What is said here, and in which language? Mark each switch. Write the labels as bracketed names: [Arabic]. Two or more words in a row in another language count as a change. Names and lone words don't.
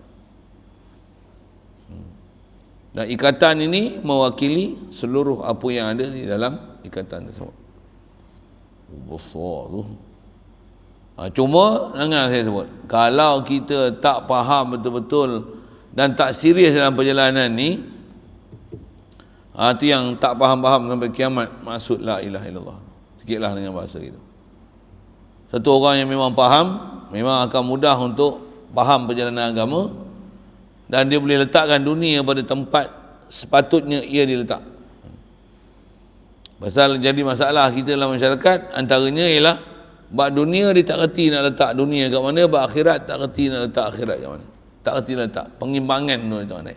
[Malay] Dan ikatan ini mewakili seluruh apa yang ada di dalam ikatan tersebut. Besar tu. Cuma jangan saya sebut, kalau kita tak faham betul-betul dan tak serius dalam perjalanan ni, itu yang tak faham-faham sampai kiamat maksud [Arabic] لا إله إلا الله. [Malay] Sikitlah dengan bahasa itu. Satu orang yang memang faham, memang akan mudah untuk faham perjalanan agama, dan dia boleh letakkan dunia pada tempat sepatutnya ia diletak. Pasal jadi masalah kita dalam masyarakat antaranya ialah bab dunia dia tak reti nak letak dunia kat mana, bab akhirat tak reti nak letak akhirat kat mana, tak reti nak letak pengimbangan tu tuan-tuan.